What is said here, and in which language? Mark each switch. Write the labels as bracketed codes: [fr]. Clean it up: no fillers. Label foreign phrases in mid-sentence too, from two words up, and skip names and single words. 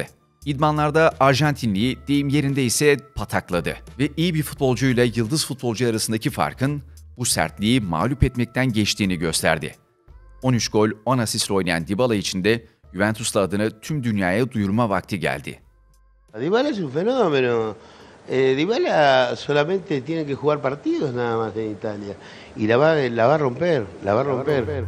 [tr] İdmanlarda Arjantinliyi, deyim yerinde ise patakladı. Ve iyi bir futbolcuyla yıldız futbolcu arasındaki farkın bu sertliği mağlup etmekten geçtiğini gösterdi. 13 gol, 10 asistle oynayan Dybala için de Juventus'la adını tüm dünyaya duyurma vakti geldi. [es] Dybala es un fenómeno. Dybala solamente tiene que jugar partidos nada más en Italia y la va a romper, la va a romper.